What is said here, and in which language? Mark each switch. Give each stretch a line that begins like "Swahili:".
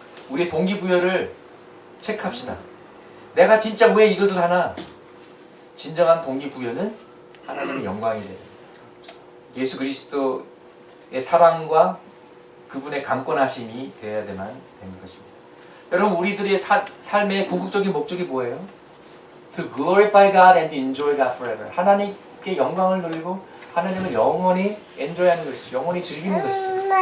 Korean: 우리의 동기부여를 체크합시다. 내가 진짜 왜 이것을 하나? 진정한 동기부여는 하나님의 영광이 돼요. 예수 그리스도의 사랑과 그분의 강권하심이 되어야만 되는 것입니다. 여러분 우리들의 삶의 궁극적인 목적이 뭐예요?
English: To glorify God and to enjoy God forever.
Korean: 하나님께 영광을 누리고 하나님을 영원히 enjoy하는 것이죠. 영원히 즐기는 것이죠.